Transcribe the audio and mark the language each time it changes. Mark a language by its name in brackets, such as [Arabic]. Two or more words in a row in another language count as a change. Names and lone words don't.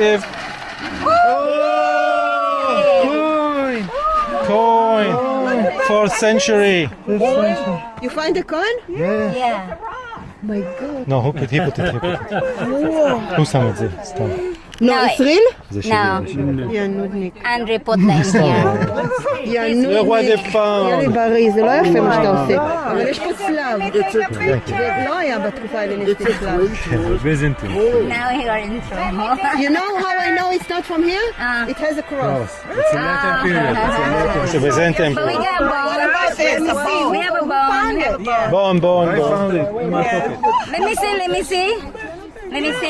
[English] Coin. 4th century. You find a coin? Yeah. My God. No, he put it. Who sammed it? Stop. No, it's real? No. [Hebrew] יא נודניק. [English] Andre put them here. [Hebrew] יא [French] Le roi des [Hebrew] נודניק. [French] femmes. [Hebrew] יאללה בריא, זה לא יפה מה שאתה עושה. אבל יש פה צלב. זה לא היה בתקופה ההלניסטית צלב. [English] Byzantine. Now we are in trouble. You know how I know it's not from here? It has a cross. It's a Latin period. It's a Byzantine. But we got a bone. We have a bone. Bone. I found it in my pocket. Let me see.